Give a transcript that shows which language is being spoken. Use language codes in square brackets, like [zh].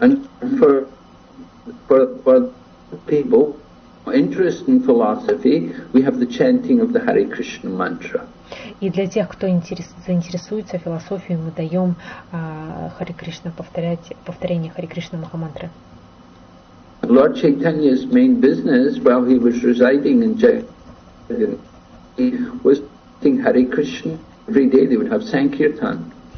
[en] And for people interested in philosophy, we have the chanting of the Hare Krishna mantra. [ru] И для тех, кто заинтересуется философией, мы даем Харе Кришна повторение Харе Кришна Махамантры. [en] Lord Chaitanya's main business while he was residing in Jagan was sing Hare Krishna. Every day they would have Sankirtan.